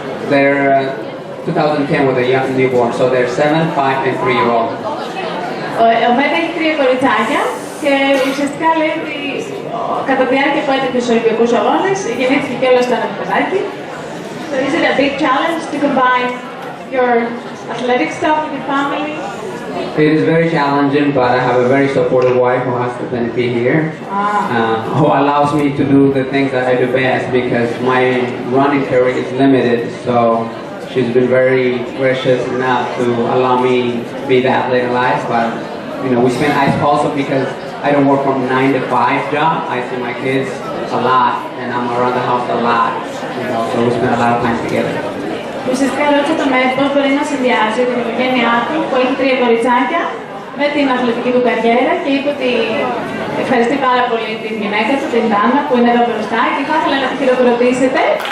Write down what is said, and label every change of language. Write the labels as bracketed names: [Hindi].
[English] They're 2010 with a young newborn, so they're 7, 5, and 3-year-old. [Greek] Ο ΜΕΒ έχει 3 κοριτσάκια και ουσιαστικά λέει ότι κατά τη διάρκεια που έτρεχε στους Ολυμπιακούς Αγώνες γεννήθηκε και όλος το ένα παιδάκι. [English] So is it a big challenge to combine your athletic stuff with your family? It is very challenging, but I have a very supportive wife who has to be here, who allows me to do the things that I do best because my running career is limited. So she's been very gracious enough to allow me to be the athlete in life. But we spend also because I don't work from 9 to 5 job. I see my kids a lot, and I'm around the house a lot. So we spend a lot of time together. [Greek] Ουσιαστικά ρώτησε το ΜΕΒ πώς μπορεί να συνδυάσει την οικογένειά του που έχει 3 κοριτσάκια με την αθλητική του καριέρα και είπε ότι ευχαριστεί πάρα πολύ την γυναίκα του, την Τάνα, που είναι εδώ μπροστά και θα ήθελα να τη χειροκροτήσετε.